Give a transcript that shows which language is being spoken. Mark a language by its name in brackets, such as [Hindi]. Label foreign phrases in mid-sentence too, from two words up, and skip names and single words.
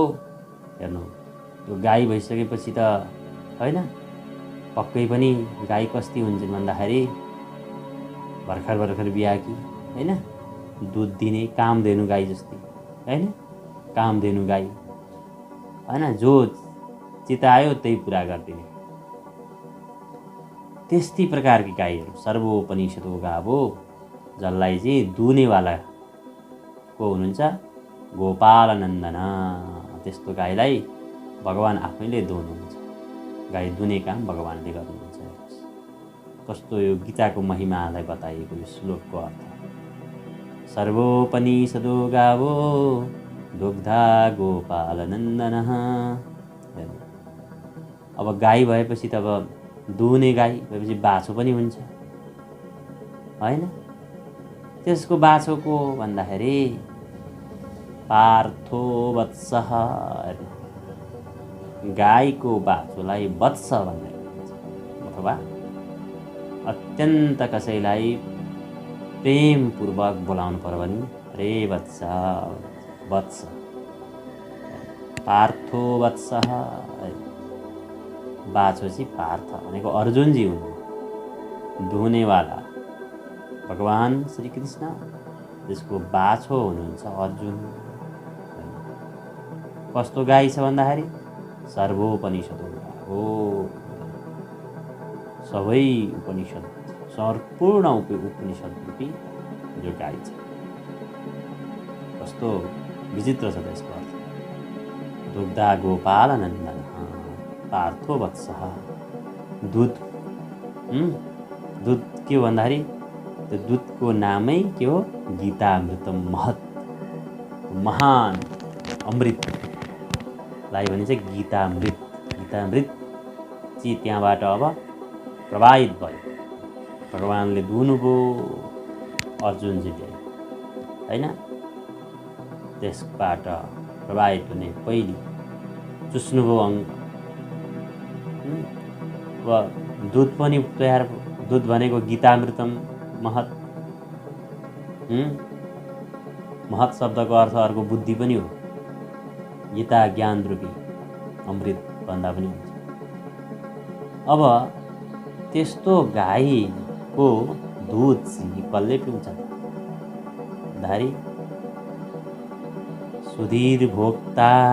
[Nepali] हेर्नु, त्यो गाई भइसकेपछि त हैन, पक्कै पनि गाई कस्ती हुन्छन् भन्दाखेरि भर्खर बिहाकी हैन, दुध दिने कामधेनु गाई जस्ती हैन, कामधेनु गाई हैन, जो चितायो त्यही पुरा गरिदिने, त्यस्तै प्रकारकी गाईहरू [Sanskrit] सर्वोपनिषदो गावो, [Nepali] जसलाई चाहिँ दुनेवाला को हुनुहुन्छ गोपालनन्दन। त्यस्तो गाईलाई भगवान् आफैले दुहुनुहुन्छ। गाई दुने काम भगवान्ले गर्नुहुन्छ। कस्तो यो गीताको महिमालाई बताइएको यो श्लोकको अर्थ। [Sanskrit] सर्वोपनिषदो गावो दुग्धा गोपालनन्दनः। [Nepali] अब गाई भएपछि त अब दुहुने गाई भएपछि बाछो पनि हुन्छ हैन। त्यसको बाछो को भन्दाखेरि [Sanskrit] पार्थो वत्सः। [Nepali] गाईको बाछोलाई वत्स भनेर भनिन्छ, अथवा अत्यन्त कसैलाई प्रेमपूर्वक बोलाउनु पर्यो भने रे वत्स, [Sanskrit] वत्स पार्थो वत्सः। [Nepali] बाछो चाहिँ पार्थ भनेको अर्जुनजी हुनु, दुहुनेवाला भगवान् श्री कृष्ण, त्यसको बाछो हुनुहुन्छ अर्जुन। कस्तो गाई छ भन्दाखेरि सर्वोपनिषदो हो। सबै उपनिषद सम्पूर्ण उपनिषद रूपी जो गाई छ। कस्तो विचित्र छ त्यसको अर्थ। [Sanskrit] दुग्धा गोपाल नन्दन पार्थो वत्सः। [Nepali] दुध दुध के हो भन्दाखेरि त्यो दुधको नामै के हो? गीतामृत महत् महान अमृतलाई भनिन्छ गीतामृत। गीतामृत चाहिँ त्यहाँबाट अब प्रवाहित भयो। भगवानले दुहुनुभयो अर्जुनजीले होइन। त्यसबाट प्रवाहित हुने पहिले चुस्नुभयो दुध पनि तयार। दुध भनेको [Sanskrit] गीतामृतम महत्। [Nepali] महत् शब्दको अर्थ अर्को बुद्धि पनि हो। गीता ज्ञान रूपी अमृत भन्दा पनि हुन्छ। अब त्यस्तो गाईको दुध चाहिँ कसले पिउँछ धारी? [Sanskrit] सुधीर भोक्ता।